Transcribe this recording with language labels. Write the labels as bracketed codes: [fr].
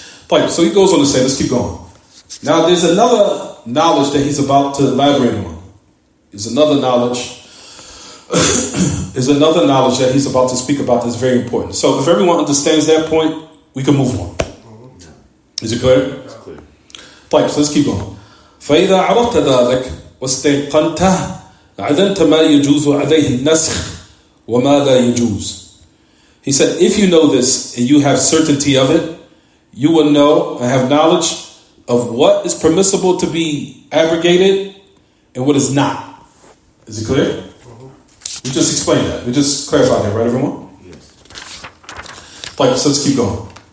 [en] Right, so he goes on to say, let's keep going. Now there's another knowledge that he's about to elaborate on. There's another knowledge that he's about to speak about that's very important. So if everyone understands that point, we can move on. Is it clear? It's clear. Right, so let's keep going. [ar] فإذا عرفت ذلك واستيقنته عدمت ما يجوز عليه النسخ وما لا يجوز. [en] He said, if you know this and you have certainty of it, you will know and have knowledge of what is permissible to be abrogated and what is not. Is it clear? We just explained that. We just clarified that, right, everyone? Yes. Right, so let's keep going.